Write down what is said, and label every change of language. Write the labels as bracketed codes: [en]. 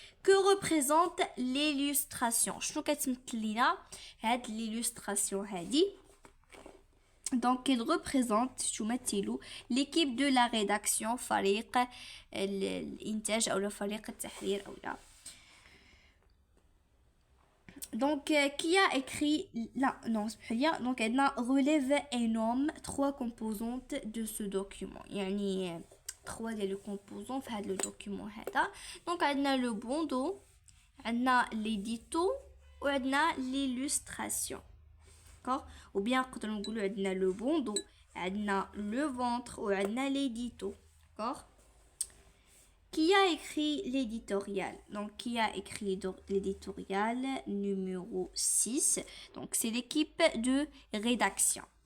[fr] que représente l'illustration? [ar] شنو كتمثل لينا هاد l'illustration هادي؟ [fr] Donc il représente [ar] تمثل [fr] l'équipe de la rédaction، [ar] فريق الانتاج او فريق التحرير او لا. [fr] Donc qui a écrit donc elle relève et nomme 3 composantes de ce document. [ar] يعني 3 ديال les composants في هذا le document هذا. [fr] Donc [ar] عندنا [fr] le bandeau، عندنا l'édito [ar] وعندنا [fr] l'illustration. D'accord. ou bien [ar] نقدروا نقولوا عندنا [fr] le bandeau، عندنا le ventre وعندنا l'édito. D'accord. Qui a écrit l'éditorial? Donc, qui a écrit l'éditorial numéro 6? Donc, c'est l'équipe de rédaction.